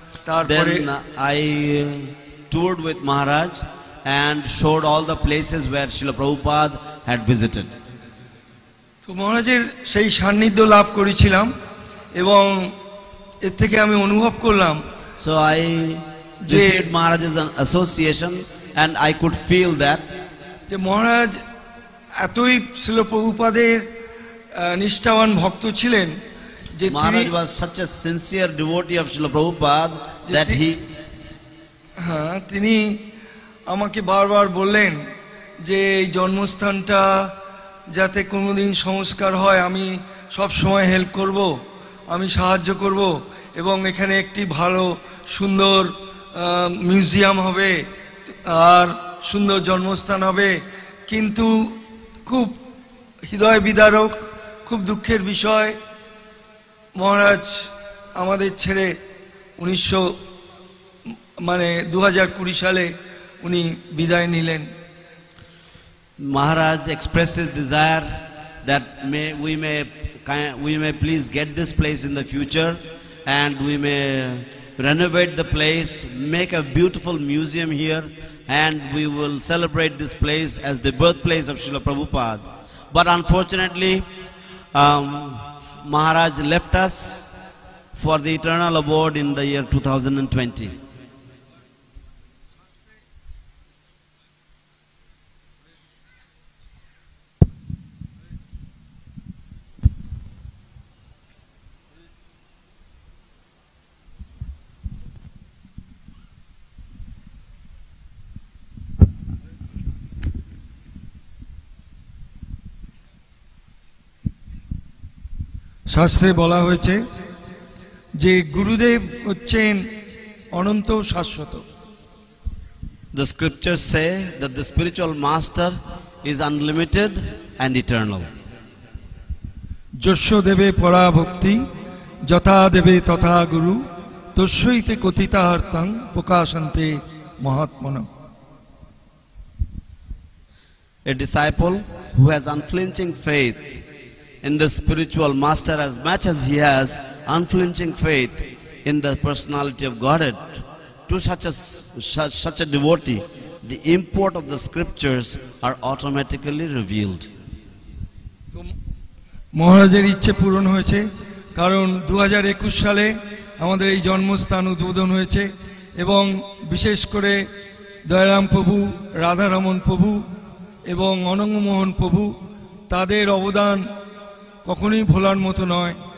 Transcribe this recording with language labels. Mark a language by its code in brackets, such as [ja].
[bn] তারপরে [en] I toured with Maharaj and showed all the places where Srila Prabhupada had visited. [bn] তো মহারাজের সেই সান্নিধ্য লাভ করেছিলাম এবং এর থেকে আমি অনুভব করলাম, [en] so I received Maharaj's association, and I could feel that [bn] যে মহারাজ এতই ছিল প্রভুপাদের নিষ্ঠাবান ভক্ত ছিলেন যে [en] Maharaj was such a sincere devotee of Srila Prabhupada that [bn] তিনি আমাকে বারবার বললেন যে এই জন্মস্থানটা যাতে কোনোদিন সংস্কার হয় আমি সব সময় হেল্প করব, আমি সাহায্য করব, এবং এখানে একটি ভালো সুন্দর মিউজিয়াম হবে আর সুন্দর জন্মস্থান হবে। কিন্তু খুব হৃদয় বিদারক, খুব দুঃখের বিষয়, মহারাজ আমাদের ছেড়ে 2020 সালে উনি বিদায় নিলেন। [en] Maharaj expressed his desire that we may please get this place in the future, and we may renovate the place, make a beautiful museum here, and we will celebrate this place as the birthplace of Srila Prabhupada. But unfortunately, Maharaj left us for the eternal abode in the year 2020. [bn] শাস্ত্রে বলা হয়েছে যে গুরুদেব হচ্ছেন অনন্ত শাশ্বত। [en] The scriptures say that the spiritual master is unlimited and eternal. [sa] যস্য দেবে পরা ভক্তি যথা দেবে তথা গুরু তস্যৈতে কথিতার্থং প্রকাশন্তে মহাত্মনা। [en] A disciple who has unflinching faith in the spiritual master as much as he has unflinching faith in the personality of Godhead, to such a devotee, the import of the scriptures are automatically revealed. [bn] মহারাজের ইচ্ছে পূরণ হয়েছে, কারণ 2021 সালে আমাদের এই জন্মস্থান উদ্বোধন হয়েছে এবং বিশেষ করে দয়ারাম প্রভু, রাধারমণ প্রভু এবং অনঙ্গমোহন প্রভু, তাদের অবদান কখনোই ভোলার মতো নয়।